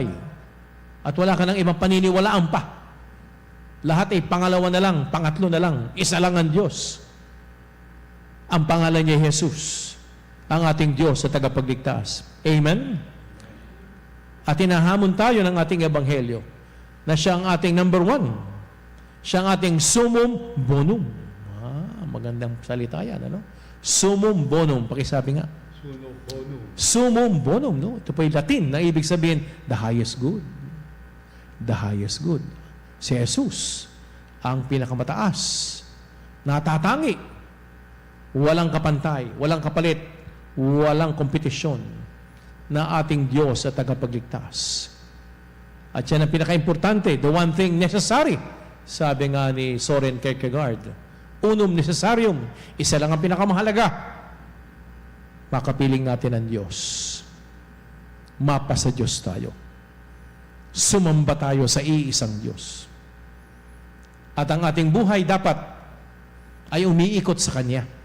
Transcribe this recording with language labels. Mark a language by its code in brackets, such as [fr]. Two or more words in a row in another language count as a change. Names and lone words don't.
[tl] At wala ka ng ibang paniniwalaan pa. Lahat ay pangalawa na lang, pangatlo na lang. Isa lang ang Diyos. Ang pangalan niya Jesus, ang ating Diyos sa tagapagligtas. Amen? At hinahamon tayo ng ating ebanghelyo na siya ang ating number one. Siya ang ating [la] summum bonum. [tl] Magandang salita yan, ano? [la] Summum bonum. [tl] Pakisabi nga. [la] Summum bonum, [tl] no? Ito po yung Latin na ibig sabihin, [en] the highest good. The highest good. [tl] Si Jesus, ang pinakamataas, natatangi, walang kapantay, walang kapalit, walang kompetisyon na ating Diyos at tagapagligtas. At yan ang pinaka-importante, [en] the one thing necessary, [tl] sabi nga ni Soren Kierkegaard, [la] unum necessarium, [tl] isa lang ang pinakamahalaga, makapiling natin ang Diyos. Mapa sa Diyos tayo. Sumamba tayo sa iisang Diyos. At ang ating buhay dapat ay umiikot sa Kanya.